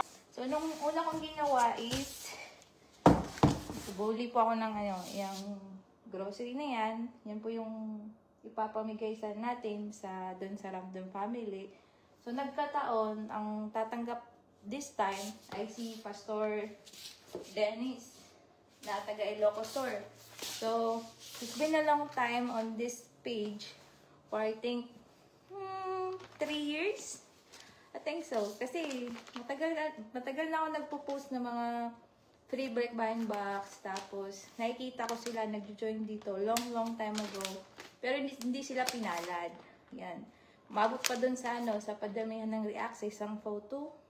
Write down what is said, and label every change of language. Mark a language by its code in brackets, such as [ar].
[tl] So, nung una kong ginawa is, buli po ako ng ano, yung grocery na yan. Yan po yung ipapamigay sa natin doon sa Random Family. So, nagkataon, ang tatanggap [en] this time [tl] ay si Pastor Dennis na taga Ilocos Sur. [en] So, it's been a long time on this page for I think 3 years. I think so. [tl] Kasi matagal na ako nagpo-post ng mga free break buying box. Tapos, nakikita ko sila nag-join dito [en] long time ago. [tl] Pero hindi sila pinalad. Yan. Umabot pa dun sa sa padamihan ng react sa isang photo.